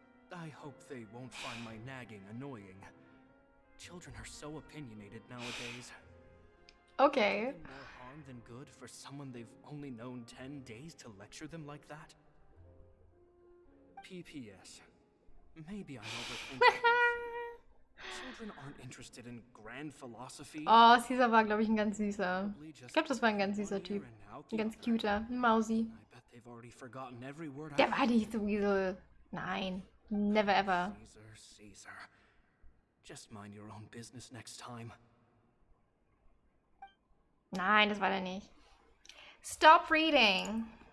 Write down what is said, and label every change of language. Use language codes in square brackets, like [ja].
[en] I hope they won't find my nagging annoying. Children are so opinionated nowadays. Okay. More harm than good for someone they've only known 10 days to lecture them like that? P.P.S. Maybe I'm overthinking this. Children aren't interested in grand philosophy. [de] Oh, Caesar war, glaube ich, ein ganz süßer. Ich glaube, das war ein ganz süßer Typ. Ein ganz cuter. Ein Mausi. [en] I bet they've already forgotten every word [de] Der war nicht so Weasel. Nein. [en] Never ever. Caesar. Just mind your own business next time. [de] Nein, das war der nicht. [en] Stop reading.